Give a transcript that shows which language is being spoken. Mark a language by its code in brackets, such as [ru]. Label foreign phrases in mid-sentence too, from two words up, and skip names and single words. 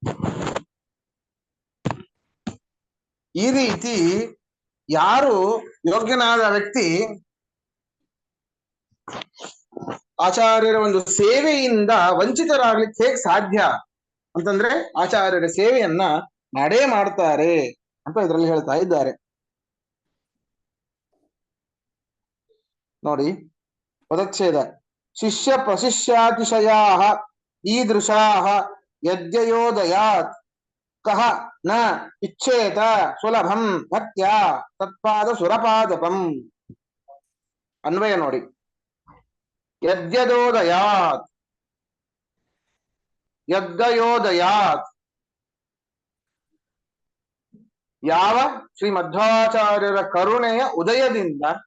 [kn] ಈ ರೀತಿ ಯಾರು ಯೋಗ್ಯನಾದ ವ್ಯಕ್ತಿ ಆಚಾರ್ಯರ ಒಂದು ಸೇವೆಯಿಂದ ವಂಚಿತರಾಗ್ಲಿಕ್ಕೆ ಹೇಗೆ ಸಾಧ್ಯ ಅಂತಂದ್ರೆ ಆಚಾರ್ಯರ ಸೇವೆಯನ್ನ ಮಾಡೇ ಮಾಡ್ತಾರೆ ಅಂತ ಇದರಲ್ಲಿ ಹೇಳ್ತಾ ಇದ್ದಾರೆ. ನೋಡಿ, ಪದಚ್ಛೇದ. [sa] ಶಿಷ್ಯ ಪ್ರಶಿಷ್ಯಾತಿಶಯಾ ಈದೃಶಾ ಯದ್ಯಯೋದಯಾತ್ ಕಹ ನ ಇಚ್ಛೇತ ಸುಲಭಂ ಭಕ್ತ್ಯ ತತ್ಪಾದ ಸುರಪಾದಪಂ. [kn] ಅನ್ವಯ ನೋಡಿ. [sa] ಯದ್ಯದೋದಯಾತ್ ಯದ್ದಯೋದಯಾತ್, [kn] ಯಾವ ಶ್ರೀ ಮಧ್ವಾಚಾರ್ಯರ ಕರುಣೆಯ ಉದಯದಿಂದ,